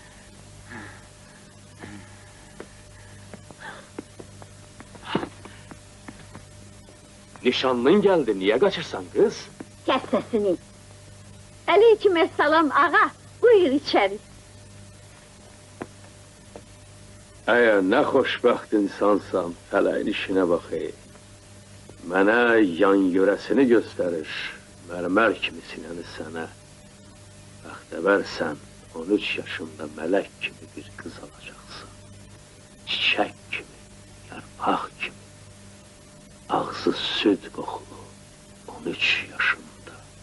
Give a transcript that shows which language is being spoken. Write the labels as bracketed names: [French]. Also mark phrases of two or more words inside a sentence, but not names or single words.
[Turkish] Nişanlın geldi, niye kaçırsan kız? Kes sesini. Aleykümselam ağa, buyur içeri. Eğer ne xoşbəxt insansan, fələyin işine bakayım. [Azerbaijani] Mənə yan yörəsini göstərir, mərmər kimi sinəni sənə. Bəxtəvərsən, 13 yaşında mələk kimi bir qız alacaqsan. Çiçək kimi, yarpaq kimi. Ağzı süd qoxulu, 13 yaşında.